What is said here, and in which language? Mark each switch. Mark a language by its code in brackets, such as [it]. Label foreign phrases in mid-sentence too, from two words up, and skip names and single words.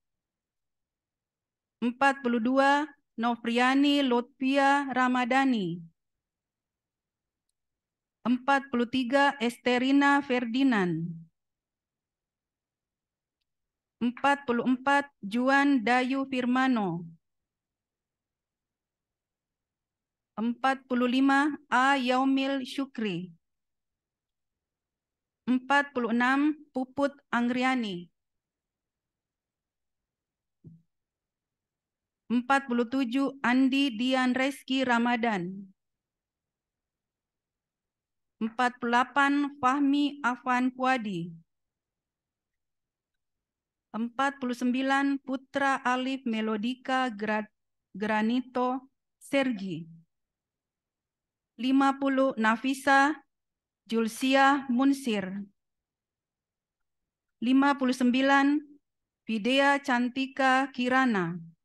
[id] 42 Novriani Lutfia Ramadhani, 43 Esterina Ferdinand, 44 Juan Dayu Firmano, 45 A Yaumil Syukri, 46 Puput Anggriani, 47 Andi Dian Reski Ramadan, 48 Fahmi Afan Puadi, 49 Putra Alif Melodika Granito Sergi, 50 Nafisa Julsia Munsir, 59 Vidya Cantika Kirana,